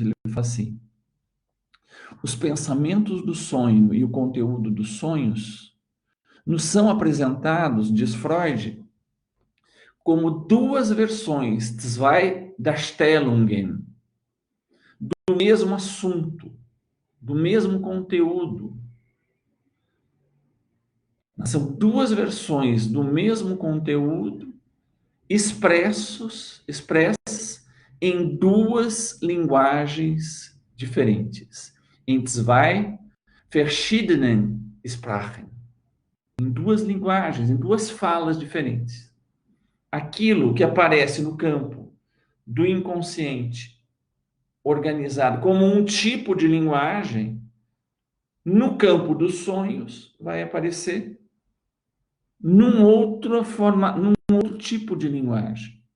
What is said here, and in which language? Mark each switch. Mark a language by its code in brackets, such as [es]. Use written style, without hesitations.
[pt] Ele fala assim: os pensamentos do sonho e o conteúdo dos sonhos nos são apresentados, diz Freud, como duas versões, [de] zwei Darstellungen, [pt] do mesmo assunto, do mesmo conteúdo. São duas versões do mesmo conteúdo expressas em duas linguagens diferentes. [de] Em zwei verschiedenen Sprachen. [pt] Em duas linguagens, em duas falas diferentes. Aquilo que aparece no campo do inconsciente organizado como um tipo de linguagem, no campo dos sonhos vai aparecer num outro tipo de linguagem.